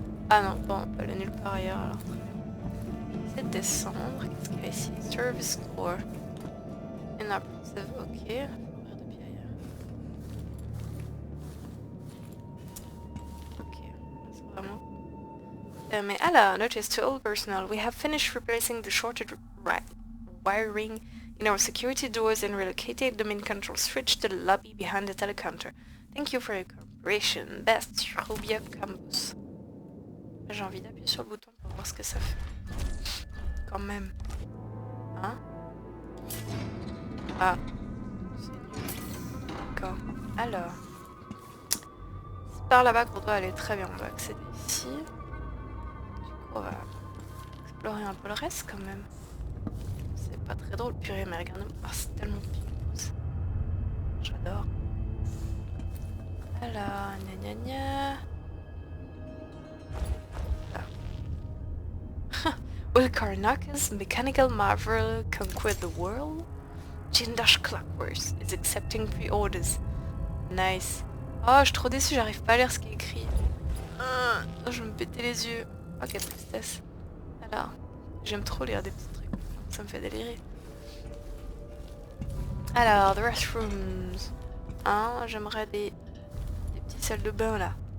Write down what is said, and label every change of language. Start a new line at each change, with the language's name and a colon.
French: Ah non, bon, on peut aller nulle part ailleurs alors. C'est descendre. Qu'est-ce qu'il y a ici? Service score. Inoperative, ok. Ouvrir depuis ailleurs. Ok, c'est vraiment...
English: mais alors, notice to all personnel, we have finished replacing the shorted wiring in our security doors and relocated the main control switch to the lobby behind the telecounter. Thank you for your cooperation. Best, Rubia Campus.
French: J'ai envie d'appuyer sur le bouton pour voir ce que ça fait. Quand même. Hein? Ah. C'est nul. D'accord. Alors. C'est par là-bas qu'on doit aller. Très bien, on doit accéder ici. Du coup, on va explorer un peu le reste quand même. C'est pas très drôle. Purée, mais regarde-moi. Ah, c'est tellement pimpose. J'adore. Alors, gna gna gna.
English: Will Karnaka's mechanical marvel conquer the world? Jindash Clockworks is accepting pre-orders. Nice.
French: Oh, je suis trop déçue, j'arrive pas à lire ce qui est écrit. Oh, je vais me péter les yeux. Oh, quelle tristesse. Alors, j'aime trop lire des petits trucs. Ça me fait délirer. Alors, the restrooms. Hein, j'aimerais des petites salles de bain là.